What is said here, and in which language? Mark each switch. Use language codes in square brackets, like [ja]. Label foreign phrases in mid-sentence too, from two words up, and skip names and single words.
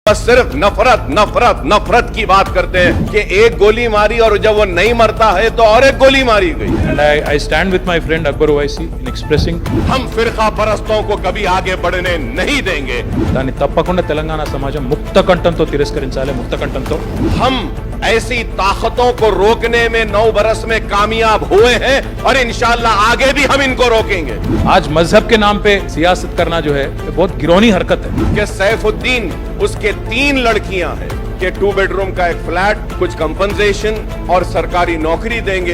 [hi] बस सिर्फ नफरत नफरत नफरत की बात करते हैं कि एक गोली मारी और जब वो नहीं मरता है तो और एक गोली मारी गई। [en] And I stand with my friend Akbar Owaisi in expressing [hi] हम फिरका परस्तों को कभी आगे बढ़ने नहीं देंगे। [te] దాన్ని తప్పకుండా తెలంగాణ సమాజం ముక్త కంఠంతో తిరస్కరించాలి, ముక్త కంఠంతో। [hi] हम ऐसी ताकतों को रोकने में 9 बरस में कामयाब हुए हैं और [ar] إن شاء الله [hi] आगे भी हम इनको रोकेंगे। आज मजहब के नाम पे सियासत करना जो है बहुत गिरौनी हरकत है। कि सैफुद्दीन उसके 3 लड़कियां हैं कि 2 बेडरूम का एक फ्लैट, कुछ कंपनसेशन और सरकारी नौकरी देंगे।